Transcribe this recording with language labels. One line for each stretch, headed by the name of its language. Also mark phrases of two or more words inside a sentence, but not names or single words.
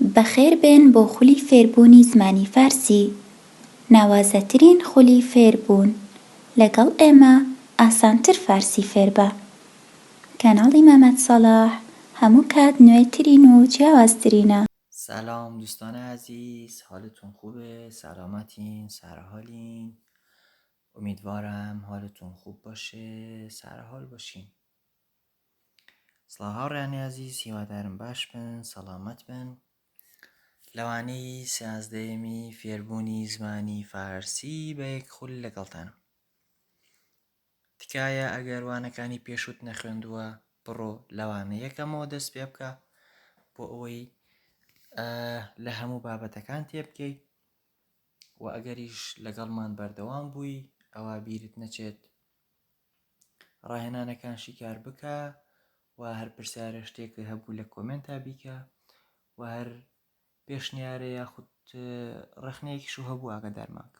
Central Kurdish: بەخێربێن بۆ خولی فێربوونی زمانی فارسی. ناوازەترین خولی فێربوون. لەگەڵ ئێمە ئاسانتر فارسی فێر بە. کەناڵی مەمەد سەلاح هەموو کات نوێترین و جیاوازترینە.
Persian: سلام دوستان عزیز، حالتون خوبه؟ سلامتین؟ سرحالین؟ امیدوارم حالتون خوب باشه، سرحال باشین.
Central Kurdish: سڵاهاڕیانی عزیز، هیوادارم باش بن، سەلامەت بن. لەوانەیە سیازدەیەمی فێربوونی زمانی فارسی بە یەک خول لەگەڵتانم. تکایە ئەگەر وانەکانی پێشوت نەخوێندووە بڕۆ لەوانە یەکەمەوە دەست پێ بکە بۆ ئەوەی لە هەموو بابەتەکان تێبکەیت و ئەگەریش لەگەڵمان بەردەوام بووی ئەوە بیرت نەچێت ڕاهێنانەکان شیکار بکە و هەر پرسیارە شتێکی هەبوو لە کۆمنتا بیکە و هەر پێشنیارە یاخود ڕخنەیەکیش هەبوو ئاگادارمانکە.